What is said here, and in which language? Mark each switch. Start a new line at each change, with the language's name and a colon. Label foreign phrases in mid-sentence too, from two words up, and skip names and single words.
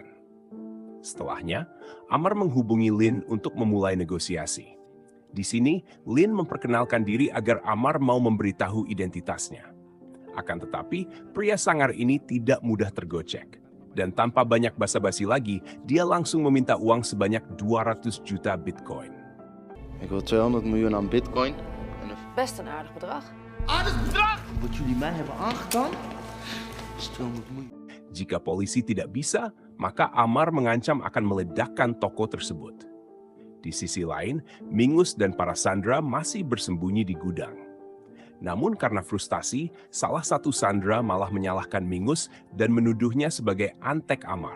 Indonesian: Setelahnya, Amar menghubungi Lin untuk memulai negosiasi. Di sini, Lin memperkenalkan diri agar Amar mau memberitahu identitasnya. Akan tetapi, pria sangar ini tidak mudah tergocek. Dan tanpa banyak basa-basi lagi, dia langsung meminta uang sebanyak 200 juta bitcoin.
Dutch: Ik wil 200 miljoen aan bitcoin. Best een aardig bedrag. Aardig bedrag! Wat jullie mij hebben aangedaan, is 200 miljoen.
Indonesian: Jika polisi tidak bisa, maka Amar mengancam akan meledakkan toko tersebut. Di sisi lain, Mingus dan para sandera masih bersembunyi di gudang. Namun karena frustasi, salah satu sandera malah menyalahkan Mingus dan menuduhnya sebagai antek Amar.